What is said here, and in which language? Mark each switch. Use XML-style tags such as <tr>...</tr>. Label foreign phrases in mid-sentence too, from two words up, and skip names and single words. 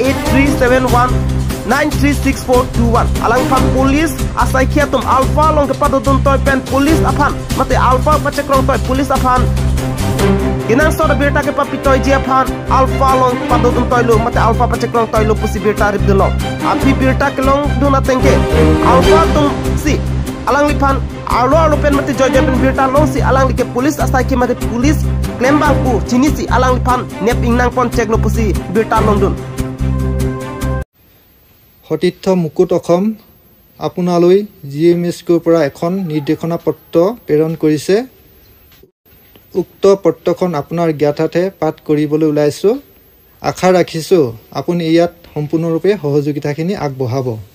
<mjw>8371936421 alang pan police asai kia tum Alpha long kepada dun toy pen police aphan mate Alpha pacekrong toy police aphan inang so berta ke papitoy jia phan Alpha long kepada dun toy lu mate Alpha pacekrong toy lu pusi berta rib dun long api berta kelong dun atengke Alpha tum si alang lipan alo pen mate joy pen berta long si alang like police asai kia mate police klembang ku chini si alang lipan nep ingnang pon check lu pusi berta long dun</mjw> <as>সতীৰ্থ মুকুট অসম আপোনালৈ জিএমএছৰ পৰা এখন নিৰ্দেশনা পত্ৰ প্ৰেৰণ কৰিছে উক্ত পত্ৰখন আপোনাৰ জ্ঞাতাৰ্থে পাঠ কৰিবলৈ ওলাইছো আশা ৰাখিছো আপুনি ইয়াত সম্পূৰ্ণৰূপে সহযোগিতাখিনি আগবঢ়াব</as>